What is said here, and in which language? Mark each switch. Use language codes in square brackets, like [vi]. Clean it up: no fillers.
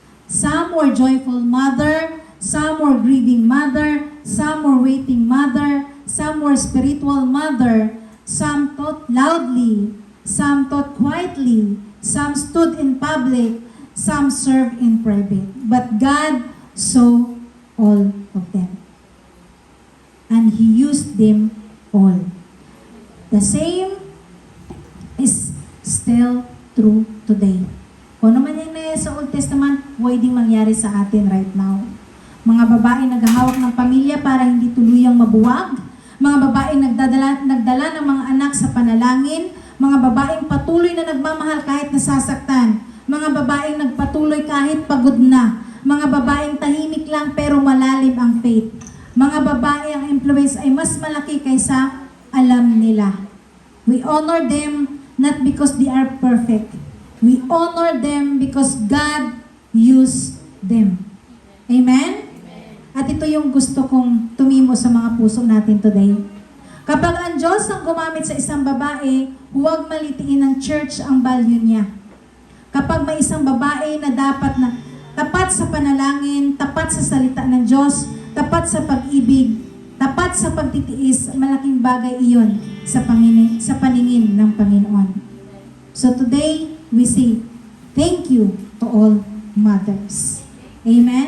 [en] Some were joyful mother, some were grieving mother, some were waiting mother, some were spiritual mother, some taught loudly, some taught quietly, some stood in public, some served in private. But God saw all of them. And He used them all. The same is still true today. [tl] Kung ano man yung sa Old Testament, pwedeng mangyari sa atin [en] right now. [tl] Mga babae naghahawak ng pamilya para hindi tuluyang mabuwag. Mga babae nagdala ng mga anak sa panalangin. Mga babaeng patuloy na nagmamahal kahit nasasaktan. Mga babaeng nagpatuloy kahit pagod na. Mga babaeng tahimik lang pero malalim ang faith. Mga babae ang influence ay mas malaki kaysa alam nila. [en] We honor them not because they are perfect. We honor them because God used them. Amen? [tl] At ito yung gusto kong tumimo sa mga puso natin today. Kapag ang Diyos ang gumamit sa isang babae, huwag malitiin ng church ang value niya. Kapag may isang babae na dapat na tapat sa panalangin, tapat sa salita ng Diyos, tapat sa pag-ibig, tapat sa pagtitiis, malaking bagay iyon sa paningin ng Panginoon. [en] So today, we say, thank you to all mothers. Amen?